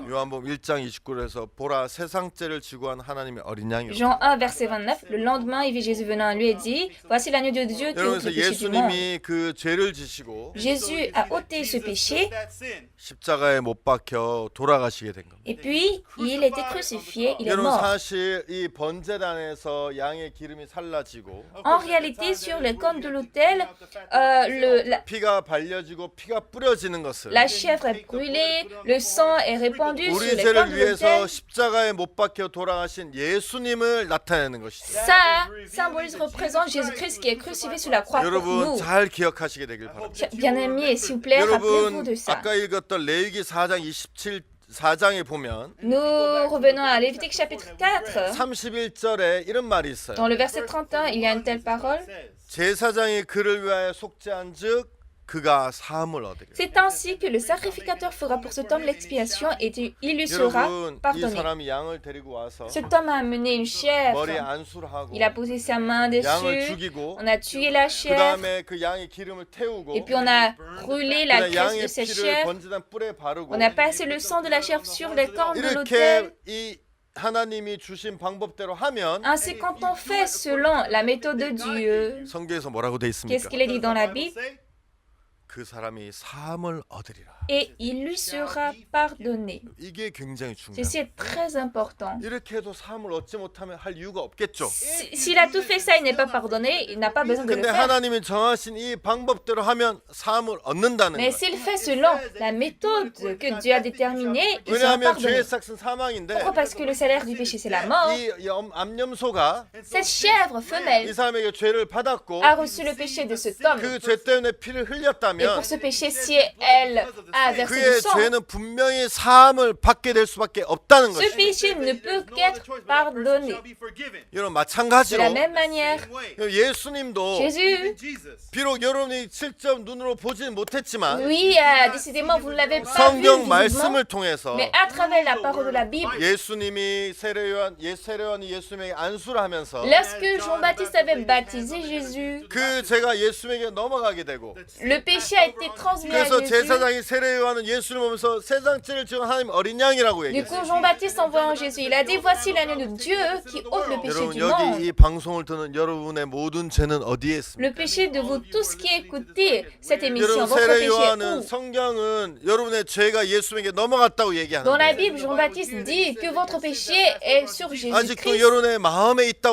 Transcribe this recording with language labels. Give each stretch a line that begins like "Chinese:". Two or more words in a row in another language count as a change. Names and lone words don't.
Korean: 요한복음 1장 29절에서 보라 세상 죄를 지고 한 하나님의 어린 양이요.
French: Jean 1, verset 29, le lendemain, il vit Jésus venant à lui et dit, voici l'agneau de Dieu qui ôte
Korean: 여러분서
French: le péché du monde.
Korean: 예수님이 그 죄를 지시고
French: Jésus a ôté ce péché
Korean: 십자가에 못 박혀 돌아가시게 된 겁니다.
French: et puis il était crucifié, il est
Korean: 여러분
French: mort.
Korean: 사실 이 번제단에서 양의 기름이 살라지고
French: En réalité, sur les cornes de l'autel,
Korean: 피가 발려지고 피가 뿌려지는 것을
French: la chèvre est brûlée, le sang est répandu sur
Korean: 우리
French: les
Korean: 죄를
French: cornes de
Korean: 위해서
French: l'autel.
Korean: 십자가에 못 박혀 돌아가신 예수님을 나타내는 것이죠.
French: Ça symbolise, représente Jésus-Christ qui est crucifié sur la croix pour
Korean: 여러분
French: nous.
Korean: 잘 기억하시게 되길 바랍니다.
French: Bien-aimés, s'il vous plaît, rappelez-vous
Korean: 여러분
French: de ça.
Korean: 아까 읽었던 레위기 4장 4장에 보면
French: Nous revenons à Lévitique chapitre 4.
Korean: 31절에 이런 말이 있어요.
French: Dans le verset 31, il y a une telle parole.
Korean: 제사장이 그를 위하여 속죄한즉 그가 사함을 얻으리라.
French: C'est ainsi que le sacrificateur fera pour cet homme l'expiation et il lui sera
Korean: 여러분 이
French: pardonné.
Korean: 사람이 양을 데리고 와서
French: Cet homme a amené une chèvre.
Korean: 머리에 안수를 하고
French: Il a posé sa main
Korean: 양을
French: dessus.
Korean: 죽이고
French: On a tué la
Korean: 그
French: chèvre.
Korean: 다음에 그 양의 기름을 태우고
French: Et puis on a brûlé la
Korean: 그다음에
French: graisse de
Korean: 양의
French: cette
Korean: 피를
French: chèvre.
Korean: 번제단 뿔에 바르고
French: On a passé le sang de la chèvre sur les cornes de
Korean: 이렇게
French: l'autel.
Korean: 이 하나님이 주신 방법대로 하면
French: Ainsi, quand on fait selon la méthode de Dieu,
Korean: 성경에서 뭐라고 돼
French: qu'est-ce
Korean: 있습니까?
French: qu'il est dit dans la Bible?
Korean: 그 사람이 사함을 얻으리라.
French: Et il lui sera pardonné.
Korean: 이게 굉장히 중요해요.
French: Ceci est très important.
Korean: 이렇게 해도 사함을 얻지 못하면 할 이유가 없겠죠.
French: S'il a tout fait ça, il n'est pas pardonné, il n'a pas besoin de le
Korean: 근데
French: faire.
Korean: 하나님이 정하신 이 방법대로 하면 사함을 얻는다는
French: Mais
Korean: 거예요.
French: s'il fait selon la méthode que Dieu a déterminée, il sera
Korean: 왜냐하면
French: pardonné.
Korean: 죄의 삭은 사망인데
French: Pourquoi? Parce que le salaire du péché, c'est la mort.
Korean: 이 암염소가
French: Cette chèvre
Korean: 이
French: femelle
Korean: 사람에게 죄를 받았고
French: a reçu le péché de cet homme.
Korean: 그 죄 때문에 피를
French: Et pour
Korean: 흘렸다면
French: ce péché, si elle a versé du
Korean: 그의
French: sang,
Korean: 죄는 분명히 사함을 받게 될 수밖에 없다는
French: ce
Korean: 것이죠.
French: péché ne peut qu'être pardonné.
Korean: 여러분
French: De
Korean: 마찬가지로
French: la même manière,
Korean: 예수님도
French: Jésus,
Korean: 비록 여러분이 직접 눈으로 보지는 못했지만
French: oui, décidément, vous ne l'avez pas vu
Korean: 성경
French: visiblement,
Korean: 말씀을 통해서
French: mais à travers la parole de la Bible,
Korean: 예수님이 세례요한이 예수님에게 안수를 하면서
French: lorsque Jean-Baptiste avait baptisé Jésus,
Korean: 그 죄가 예수님에게 넘어가게 되고
French: le péché a été transmis à
Korean: 그래서
French: Jésus.
Korean: 제사장이 세례요한은 예수를 보면서 세상 죄를 지은 하나님 어린 양이라고
French: Du
Korean: 얘기했어요.
French: coup, Jean-Baptiste, en voyant Jésus, il a dit, voici l'agneau de Dieu qui ôte le péché
Korean: 여러분
French: du
Korean: 여기
French: monde.
Korean: 이 방송을 듣는 여러분의 모든 죄는 어디에 있습니까?
French: Le péché de vous tous qui écoutez cette émission,
Korean: 여러분
French: votre péché est
Korean: 세례요한은
French: où?
Korean: 성경은 여러분의 죄가 예수님에게 넘어갔다고
French: Dans la
Korean: 얘기하는데
French: Bible, Jean-Baptiste dit que votre péché est sur
Korean: 아직도
French: Jésus-Christ.
Korean: 여러분의 마음에 있다고